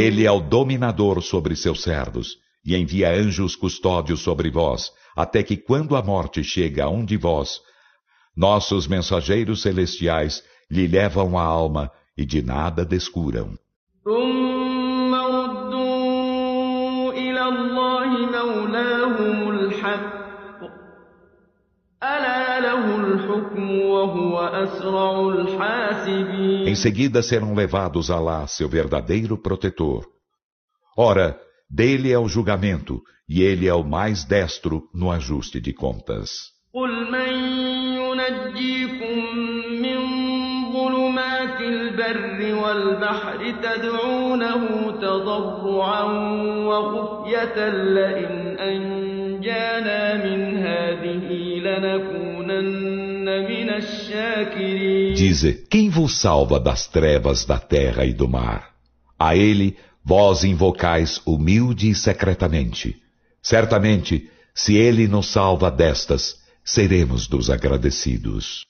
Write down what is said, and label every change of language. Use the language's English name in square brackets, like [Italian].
[Portuguese] E ele é o dominador sobre seus servos e envia anjos custódios sobre vós até que quando a morte chega a um de vós, nossos mensageiros celestiais lhe levam a alma e de nada descuram. [Arabic] ثم ردوا إلى الله مولاهم الحق ألا له الحكم وهو أسرع الحاسبين. [Portuguese] Em seguida serão levados a lá seu verdadeiro protetor. Ora, dele é o julgamento e ele é o mais destro no ajuste de contas. [Arabic] قل من ينجيكم من ظلمات البر والبحر تدعونه تضرعا وخفية لئن أنجانا من هذه لنكونن من الشاكرين. [Portuguese] Diz: quem vos salva das trevas da terra e do mar? A ele vós invocais humilde e secretamente. Certamente, se ele nos salva destas, seremos dos agradecidos.